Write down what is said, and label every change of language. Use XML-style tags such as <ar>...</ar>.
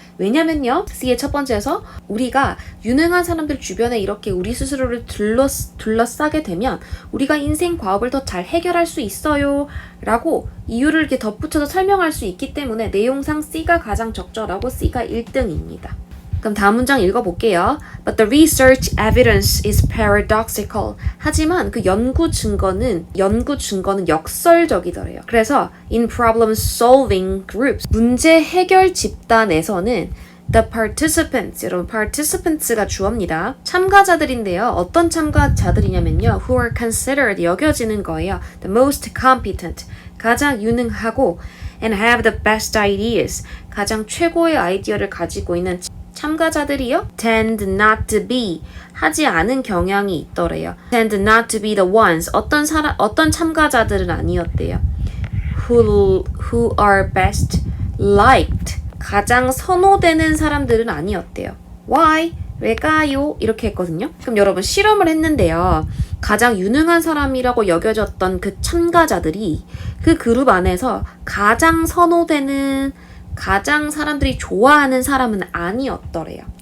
<ko>왜냐면요 C의 첫 번째에서 우리가 유능한 사람들 주변에 이렇게 우리 스스로를 둘러싸게 되면 우리가 인생 과업을 더 잘 해결할 수 있어요 라고 이유를 이렇게 덧붙여서 설명할 수 있기 때문에 내용상 C가 가장 적절하고 C가 1등입니다. 그럼 다음 문장 읽어볼게요.</ko> <en>But the research evidence is paradoxical.</en> <ko>하지만 그 연구 증거는 역설적이더래요. 그래서</ko> <en>in problem solving groups,</en> <ko>문제 해결 집단에서는</ko> <en>the participants,</en> <ko>여러분 participants가 주어입니다. 참가자들인데요. 어떤 참가자들이냐면요.</ko> <en>who are considered,</en> <ko>여겨지는 거예요.</ko> <en>the most competent,</en> <ko>가장 유능하고</ko> <en>and have the best ideas,</en> <ko>가장 최고의 아이디어를 가지고 있는 참가자들이요?</ko> <en>tend not to be,</en> <ko>하지 않은 경향이 있더래요.</ko> <en>tend not to be the ones,</en> <ko>어떤 참가자들은 아니었대요.</ko> <en>who are best liked,</en> <ko>가장 선호되는 사람들은 아니었대요.</ko> <en>why?</en> <ko>왜까요? 이렇게 했거든요. 그럼 여러분 실험을 했는데요. 가장 유능한 사람이라고 여겨졌던 그 참가자들이 그 그룹 안에서 가장 선호되는 가장 사람들이 좋아하는 사람은 아니었더래요.</ko>